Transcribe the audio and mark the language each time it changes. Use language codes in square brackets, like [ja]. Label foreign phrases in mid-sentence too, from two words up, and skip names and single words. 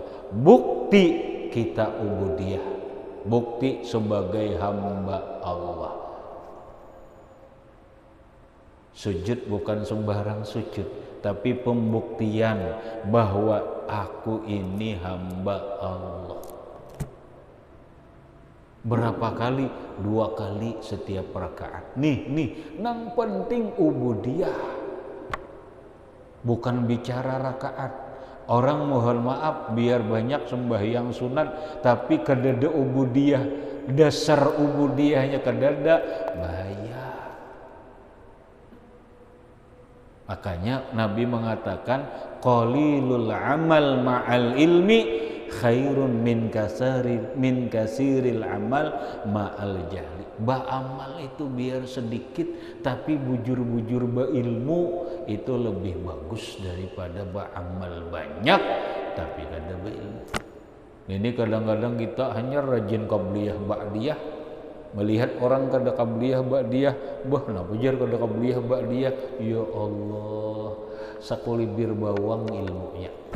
[bjn] Bukti kita ubudiyah, bukti sebagai hamba Allah. Sujud bukan sembarang sujud, tapi pembuktian bahwa aku ini hamba Allah. Berapa kali? 2 kali setiap rakaat. Nih, nang penting ubudiyah. Bukan bicara rakaat. Orang mohon maaf biar banyak sembahyang sunat, tapi kedada ubudiyah, dasar ubudiyahnya kedada, bahaya. Makanya Nabi mengatakan [ar] قليل العمل مع العلم خير من كثير العمل مع الجهل. [bjn] Ba'amal itu biar sedikit tapi bujur-bujur ilmu itu lebih bagus daripada ba'amal banyak tapi kada berilmu. Ini kadang-kadang kita hanya rajin [ar] قبلية بعدية, [bjn] melihat orang kada [ar] قبلية بعدية, [bjn] napa jar kada [ar] قبلية بعدية, [bjn] ya Allah, sakulibir bawang ilmunya.